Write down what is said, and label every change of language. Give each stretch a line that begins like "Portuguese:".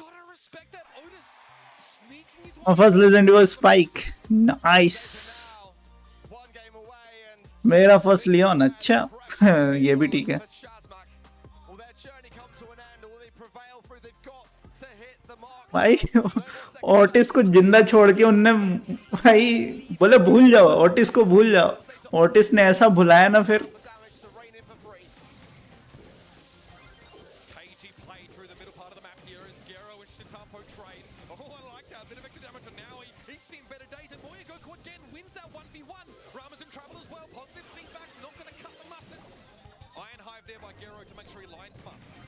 English: gotta respect that. Otis sneaking his way My first legend was Spike. Nice. Now, one game away and
Hindi: मेरा first Leon. अच्छा. ये भी ठीक है.
English: for Shazmak. Will their journey come to an end or will they prevail through? They've got to hit the mark.
Hindi: भाई Otis को जिंदा छोड़ के उनने भाई बोले भूल जाओ ओटिस को भूल जाओ ओटिस ने ऐसा भुलाया ना फिर
English: Damage to rein in for free. KG played through the middle part of the map here as Gero and Shitampo trade. Oh, I like that. Bit of extra damage on Naui. He's seen better days, and Moya Goku again wins that 1v1. Rama's in trouble as well. Positive feedback, not going to cut the mustard. Iron Hive there by Gero to make sure he lines him up.